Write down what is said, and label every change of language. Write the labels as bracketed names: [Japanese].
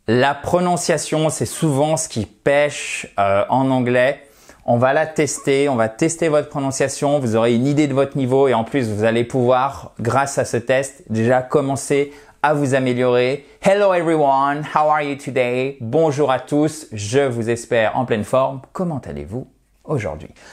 [French] La prononciation, c'est souvent ce qui pêche en anglais. On va la tester, on va tester votre prononciation, vous aurez une idée de votre niveau et en plus, vous allez pouvoir, grâce à ce test, déjà commencer à vous améliorer. [English] Hello everyone, how are you today? [French] Bonjour à tous, je vous espère en pleine forme. Comment allez-vous aujourd'hui?